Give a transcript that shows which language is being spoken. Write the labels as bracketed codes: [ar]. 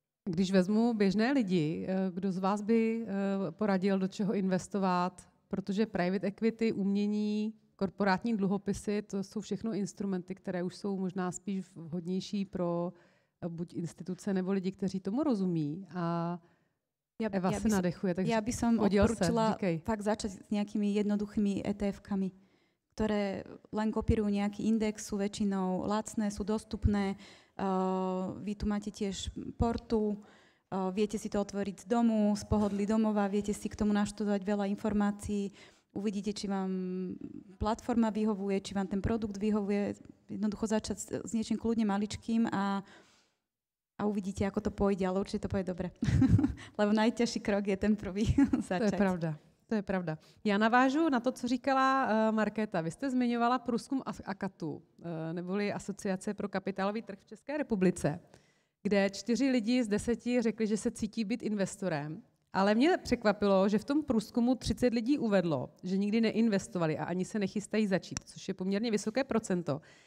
[cs] Když vezmu běžné lidi, kdo z vás by poradil, do čeho investovat, protože private equity, umění, korporátní dluhopisy, to jsou všechno instrumenty, které už jsou možná spíš vhodnější pro buď instituce nebo lidi, kteří tomu rozumí. A Eva se nadechuje, takže [sk] ja by som odporúčila fakt začať s nejakými jednoduchými ETF-kami, ktoré len kopírujú nejaký index, sú väčšinou lacné, sú dostupné. Vy tu máte tiež portu, viete si to otvoriť z domu, z pohodlí domova, viete si k tomu naštudovať veľa informácií, uvidíte, či vám platforma vyhovuje, či vám ten produkt vyhovuje. Jednoducho začať s niečím kľudne maličkým a uvidíte, ako to pôjde, ale určite to pôjde dobre. Lebo najťažší krok je ten prvý začať. [cs] To je pravda. To je pravda. Já navážu na to, co říkala Markéta. Vy jste zmiňovala průzkum AKATu, neboli Asociace pro kapitálový trh v České republice, kde 4 lidi z 10 řekli, že se cítí být investorem. Ale mě překvapilo, že v tom průzkumu 30 lidí uvedlo, že nikdy neinvestovali a ani se nechystají začít, což je poměrně vysoké procento.